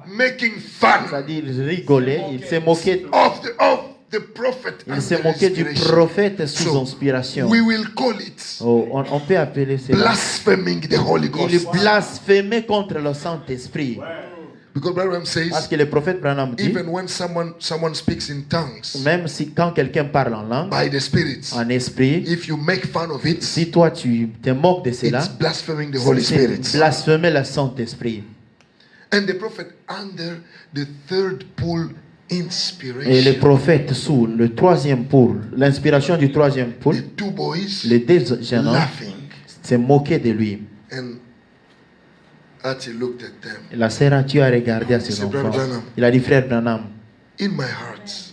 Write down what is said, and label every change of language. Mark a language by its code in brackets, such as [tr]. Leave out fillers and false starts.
[en] making fun [fr] c'est-à-dire ils rigolaient, ils se moquaient, [en] of the prophet [fr] ils [en] and [fr] se [en] the [fr] moquaient du [en] inspiration. [fr] prophète sous [en] So, [fr] inspiration. [en] we will call it [fr] Oh, on peut appeler cela. [en] blaspheming the Holy [fr] Il [en] Ghost. [fr] blasphémait contre le Saint-Esprit. [en] Because Branham [fr] Parce [en] says, [fr] que le prophète Branham dit, [en] even when someone speaks in tongues [fr] même si quand quelqu'un parle en langue, [en] by the Spirit, [fr] en esprit, [en] if you make fun of it, [fr] si toi tu te moques de cela, [en] it's blaspheming the Holy [fr] c'est [en] Spirit. [fr] blasphémer le Saint-Esprit. [en] And the prophet under the third pool [fr] Et le [en] inspiration, [fr] prophète sous le troisième poule, l'inspiration du troisième poule, [en] the two boys [fr] les deux jeunes hommes [en] laughing, [fr] se moquaient de lui. [en] and Ati looked at them. [fr] Et la sœur Ati a regardé à ses C'est enfants. [en] Brother Branham. [fr] Il a dit, frère Branham, [en] In my heart,